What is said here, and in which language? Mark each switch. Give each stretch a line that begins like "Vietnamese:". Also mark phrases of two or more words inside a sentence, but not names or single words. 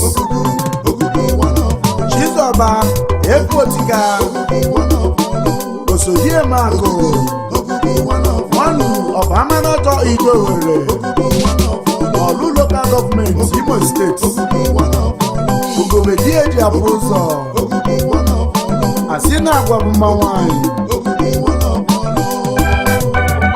English: Okuku, Okuku one of Olu. Chizoba Efotika. Okuku one of Olu. Osodiemakụ. Okuku one of Olu. One of Amanato Idowere. Okuku one of Olu. Olu Local Government, Imo State. Okuku one of Olu. Ugobedieji Abuzo. Okuku one of Olu.
Igbo: Asị na agwa bụ mma nwaanyị.
English: Okuku one of Olu.